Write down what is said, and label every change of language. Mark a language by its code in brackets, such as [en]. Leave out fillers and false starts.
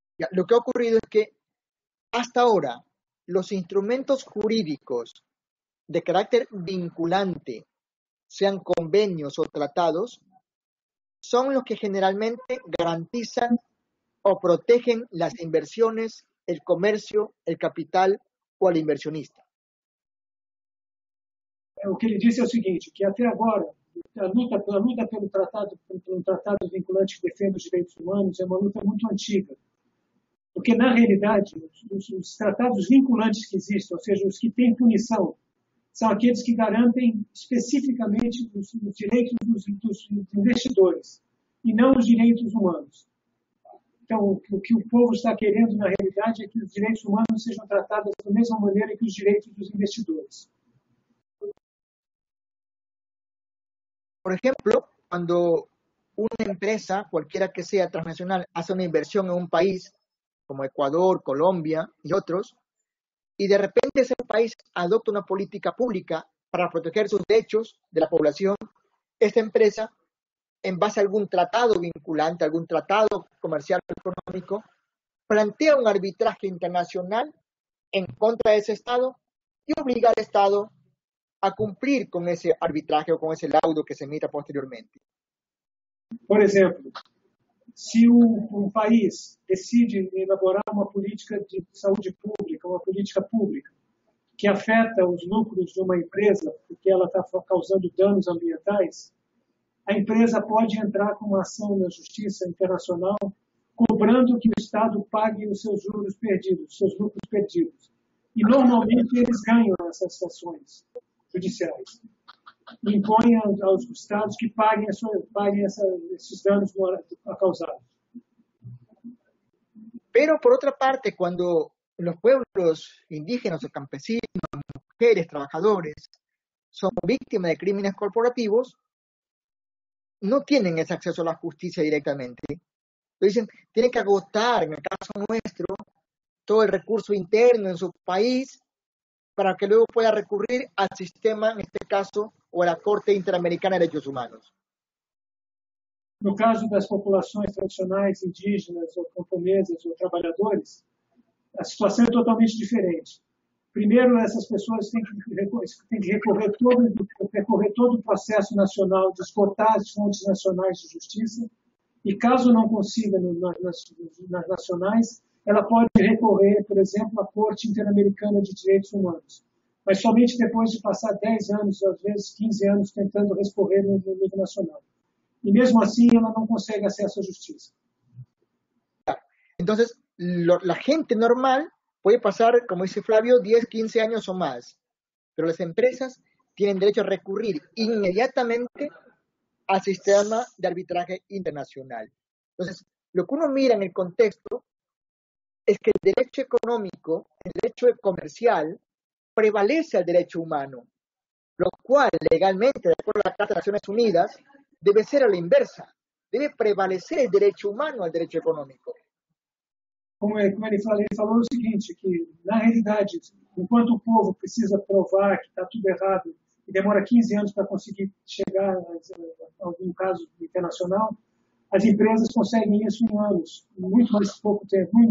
[es] lo que ha ocurrido es que hasta ahora los instrumentos jurídicos de carácter vinculante, sean convenios o tratados, son los que generalmente garantizan o protegen las inversiones, el comercio, el capital o al inversionista. [pt] O que ele disse é o seguinte, que até agora a luta pelo tratado vinculante que defende os direitos humanos é uma luta muito antiga. Porque, na realidade, os tratados vinculantes que existem, ou seja, os que têm punição, são aqueles que garantem especificamente os direitos dos investidores e não os direitos humanos. Então, o que o povo está querendo, na realidade, é que os direitos humanos sejam tratados da mesma maneira que os direitos dos investidores. [es] Por ejemplo, cuando una empresa, cualquiera que sea transnacional, hace una inversión en un país como Ecuador, Colombia y otros, y de repente ese país adopta una política pública para proteger sus derechos de la población, esta empresa, en base a algún tratado vinculante, algún tratado comercial o económico, plantea un arbitraje internacional en contra de ese Estado y obliga al Estado a cumplir con ese arbitraje o con ese laudo que se emita posteriormente. [pt] Por exemplo, se um país decide elaborar uma política de saúde pública, uma política pública, que afeta os lucros de uma empresa, porque ela está causando danos ambientais, a empresa pode entrar com uma ação na Justiça Internacional, cobrando que o Estado pague os seus juros perdidos, os seus lucros perdidos. E, normalmente, eles ganham essas ações judiciais. E impõem aos Estados que paguem esses danos causados. [es] Pero, por otra parte, cuando los pueblos indígenas o campesinos, mujeres, trabajadores, son víctimas de crímenes corporativos, no tienen ese acceso a la justicia directamente. Dicen, tienen que agotar, en el caso nuestro, todo el recurso interno en su país para que luego pueda recurrir al sistema, en este caso, o a la Corte Interamericana de Derechos Humanos. [pt] No caso das populações tradicionais, indígenas, ou camponesas, ou trabalhadores, a situação é totalmente diferente. Primeiro, essas pessoas têm que percorrer todo o processo nacional de esgotar as fontes nacionais de justiça, e caso não consiga nas nacionais, ela pode recorrer, por exemplo, à Corte Interamericana de Direitos Humanos, mas somente depois de passar 10 anos, às vezes 15 anos, tentando recorrer no nível nacional. E mesmo assim, ela não consegue acesso à justiça. [es] Entonces, la gente normal puede pasar, como dice Flavio, 10, 15 años o más, pero las empresas tienen derecho a recurrir inmediatamente al sistema de arbitraje internacional. Entonces, lo que uno mira en el contexto es que el derecho económico, el derecho comercial, prevalece al derecho humano, lo cual legalmente, de acuerdo a la Carta de Naciones Unidas, deve ser a la inversa, deve prevalecer el derecho humano al derecho económico. [pt] Como ele falou o seguinte, que na realidade, enquanto o povo precisa provar que está tudo errado e demora 15 anos para conseguir chegar a algum caso internacional, as empresas conseguem isso em anos, muito menos pouco tempo.